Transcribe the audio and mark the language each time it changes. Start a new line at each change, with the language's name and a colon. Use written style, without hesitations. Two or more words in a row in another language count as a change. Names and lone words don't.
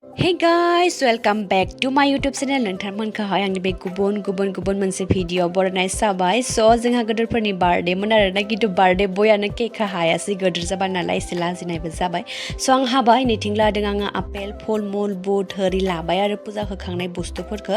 English: Hey guys, welcome back to my YouTube channel.
Bodo: नोंथांमोनखौहाय आंनि बे गुबुन मोनसे भिडिअ बरायनाय जाबाय। जोंहा गोदोरफोरनि बार्थडे मोन आरोना किन्तु बार्थडे बयानो केक हायासै गोदोर जाबाय नालाय एसे लाजिनायबो जाबाय। आं हाबाय नैथिं लादों आङो आपेल फलमुल बुट होरि लाबाय आरो फुजा होखांनाय बुस्थुफोरखौ।